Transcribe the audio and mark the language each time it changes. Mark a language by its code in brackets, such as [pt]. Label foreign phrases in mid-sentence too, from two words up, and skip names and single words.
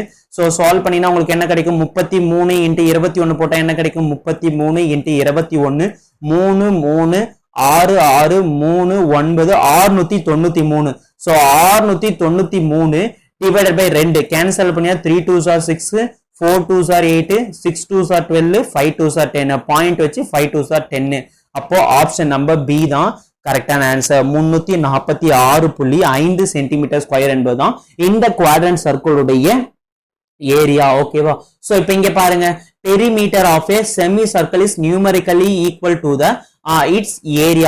[ta] ஸோ சால்வ் பண்ணீங்கன்னா உங்களுக்கு என்ன கிடைக்கும்? 33 × 21 போட்டால் என்ன கிடைக்கும்? 33 × 21 3 3 6 6 3 9 693. [en] ஸோ 693 divided by 2 cancel பண்ணியா 3 2s are 6 4 2s are 8 6 2s are 12 5 2s are 10 பாயிண்ட் வச்சு 5 2s are 10. [ta] அப்போ [en] option number B [ta] தான் கரெக்டான ஆன்சர். 346.5 [en] centimeter square [ta] என்பதுதான் இந்த குவாட்ரண்ட் சர்க்கிளுடைய ஏரியா. ஓகேவா? [en] சோ [ta] இப்போ இங்க பாருங்க, [en] perimeter of a semi circle is numerically equal to the its area.